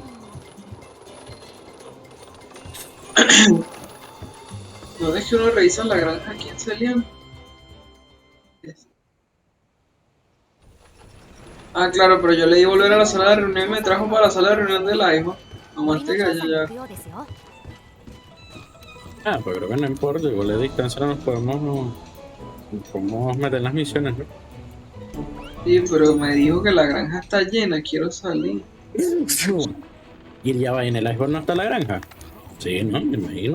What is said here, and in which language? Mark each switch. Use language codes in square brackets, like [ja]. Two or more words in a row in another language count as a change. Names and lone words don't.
[es] No es que uno revisa la granja aquí en Celian. Ah, claro, pero yo le di volver a la sala de reunión y me trajo para la sala de reunión de la hijo. [ja] 森の [es] Aguante [ja] 調 [es] gallo [ja] 査に行く [es] ya. [ja] ようですよ。 [es] Ah, pues creo que no importa, igual de distancia no nos podemos meter en las misiones, ¿no? Sí, pero me dijo que la granja está llena, quiero salir. Y ya va, en el iceberg no está la granja. Sí, ¿no? Me imagino,